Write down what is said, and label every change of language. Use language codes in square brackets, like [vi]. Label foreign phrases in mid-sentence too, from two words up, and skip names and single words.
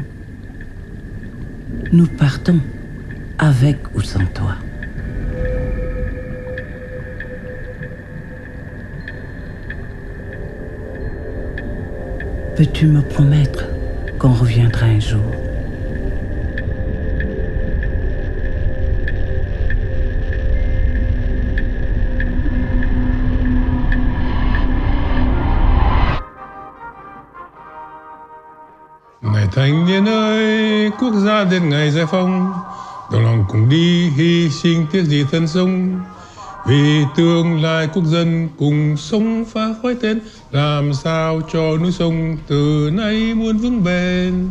[fr] Nous partons, avec ou sans toi. Peux-tu me promettre qu'on reviendra un jour? [vi] Này thanh niên ơi, quốc gia đến ngày giải phóng, đồng lòng cùng đi hy sinh tiếc gì thân sống, vì tương lai quốc dân cùng sống phá khói tên, làm sao cho núi sông từ nay muôn vững bền.